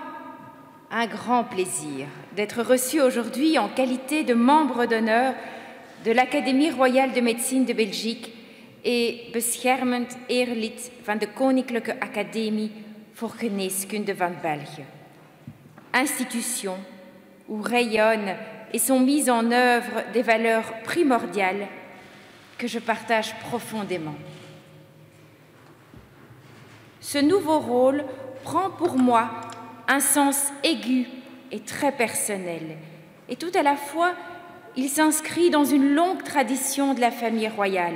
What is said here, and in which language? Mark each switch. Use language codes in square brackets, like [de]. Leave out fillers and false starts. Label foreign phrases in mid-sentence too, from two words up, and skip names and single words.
[fr] un grand plaisir d'être reçu aujourd'hui en qualité de membre d'honneur de l'Académie royale de médecine de Belgique et [nl] beschermend eerlid van de Koninklijke Academie voor Geneeskunde van België, [fr] institution où rayonnent et sont mises en œuvre des valeurs primordiales que je partage profondément. Ce nouveau rôle prend pour moi un sens aigu et très personnel, et tout à la fois, il s'inscrit dans une longue tradition de la famille royale.